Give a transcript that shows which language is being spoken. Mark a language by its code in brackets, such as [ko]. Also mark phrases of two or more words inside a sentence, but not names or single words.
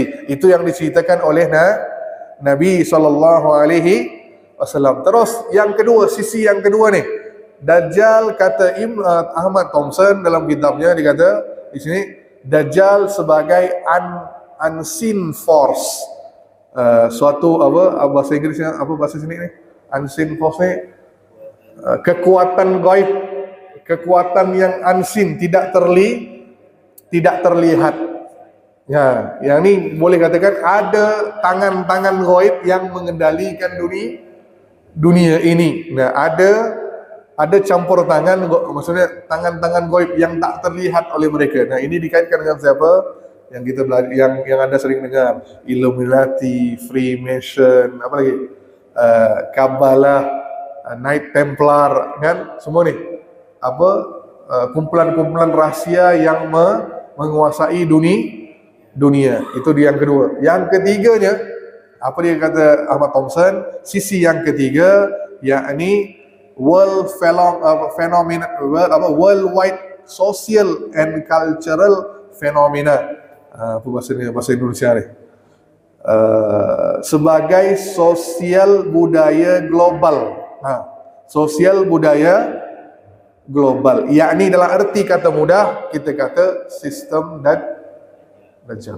[ms] Itu yang diceritakan oleh Nabi SAW. Terus yang kedua, sisi yang kedua nih, Dajjal kata Ahmad Thompson dalam kitabnya, dia kata di sini Dajjal sebagai [en] unseen force. [ms] Suatu apa bahasa Inggerisnya, apa bahasa sini ni? [en] Unseen force [ms] ni kekuatan gaib, kekuatan yang unseen, tidak terlihat. Ya, yang ni boleh katakan ada tangan-tangan gaib yang mengendalikan dunia ini. Nah, ada campur tangan, maksudnya tangan-tangan gaib yang tak terlihat oleh mereka. Nah, ini dikaitkan dengan siapa? Yang kita belajar, yang Anda sering dengar, Illuminati, Freemason, apa lagi? Kabbalah, Knight Templar, kan? Semua ni apa? Kumpulan-kumpulan rahsia yang menguasai dunia. Itu dia yang kedua. Yang ketiganya, apa dia kata Ahmad Thompson? Sisi yang ketiga, yakni [en] worldwide social and cultural phenomena. [ms] Apa bahasa Indonesia ni? Sebagai sosial budaya global. Sosial budaya global, yakni dalam erti kata mudah kita kata sistem dan Dajjal.